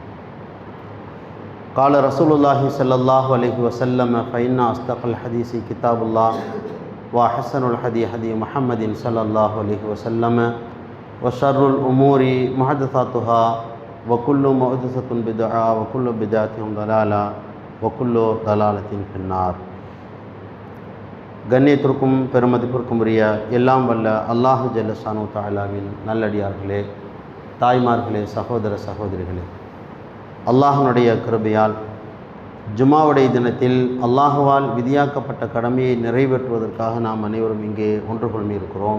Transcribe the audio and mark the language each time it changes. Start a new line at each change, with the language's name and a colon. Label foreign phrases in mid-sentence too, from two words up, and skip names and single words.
Arabic: قال رسول الله صلى الله عليه وسلم: فإن أصدق الحديث كتاب الله وأحسن الهدي هدي محمد صلى الله عليه وسلم وشر الأمور محدثاتها وكل محدثة بدعة وكل بدعة ضلالة وكل ضلالة في النار.
Tamil: கண்ணியத்திற்கும் பெருமதிப்பிற்கும் உரிய எல்லாம் வல்ல
Arabic: الله جل شأنه
Tamil: தஆலாவின் நல்லடியார்களே, தாய்மார்களே, சகோதர சகோதரிகளே, அல்லாஹ்வுடைய கிருபையால் ஜுமாவுடைய தினத்தில் அல்லாஹுவால் விதியாக்கப்பட்ட கடமையை நிறைவேற்றுவதற்காக நாம் அனைவரும் இங்கே ஒன்று கொள்மியிருக்கிறோம்.